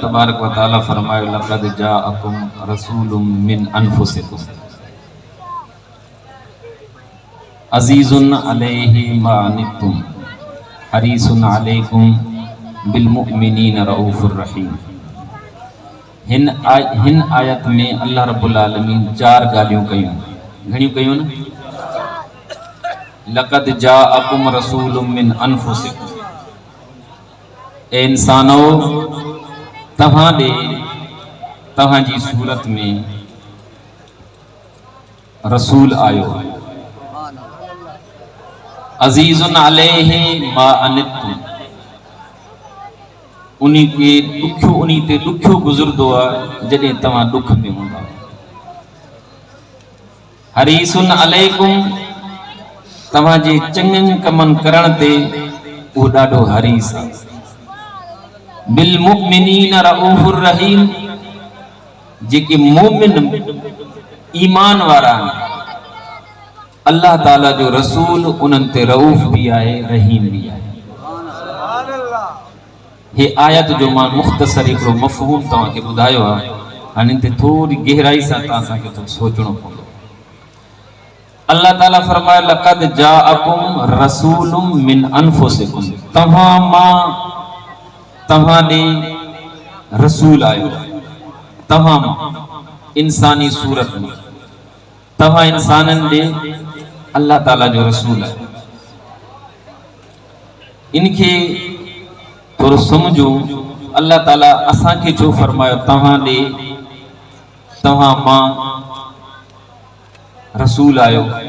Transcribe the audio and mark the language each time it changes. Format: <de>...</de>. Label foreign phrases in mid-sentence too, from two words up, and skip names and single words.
<ar>تبارك وتعالى फरमायो لقد جاءكم رسول من أنفسكم عزيز عليه ما عنتم حريص عليكم بالمؤمنين رؤوف رحيم.</ar> <sd>हिन आयत में अल्लाह</sd> <ar>رب العالمين</ar> <sd>4 गालियों कयूं, घणियूं कयूं न।</sd> <ar>لقد جاءكم رسول من أنفسكم,</ar> <sd>ए इंसानो तव्हां ॾे तव्हां जी सूरत में रसूल आयो।</sd> <ar>عزيز عليه ما عنتم,</ar> <sd>उन्हीं के दुखियो गुजरदो आहे जॾहिं तव्हां दुख में हूंदा।</sd> <ar>حريص عليكم,</ar> <sd>तव्हां जे चङनि कमनि करण ते उहो ॾाढो हरीस आहे।</sd> <ar>بالمؤمنين رؤوف رحيم,</ar> <sd>जेके मोमिन ईमान वारा अल्लाह ताला जो रसूल उन्हनि ते रऊफ़ भी आहे, रहीम भी आहे। ये आयत जो मां मुख़्तसर हिकिड़ो मफ़हूम तव्हांखे ॿुधायो आहे, हाणे ते थोरी गहराई सां तव्हांखे थोरो सोचणो पवंदो। अल्लाह ताला फरमाए</sd> <ar>لقد جاءكم رسول من أنفسكم,</ar> <sd>तव्हां ॾे रसूल आयो। तव्हां इंसानी सूरत में, तव्हां इंसाननि ॾे अल्लाह ताला जो रसूल आहे। इनखे थोरो समझो, अल्लाह ताला असांखे छो फरमायो तव्हां ॾे तव्हां मां रसूल आयो।</sd>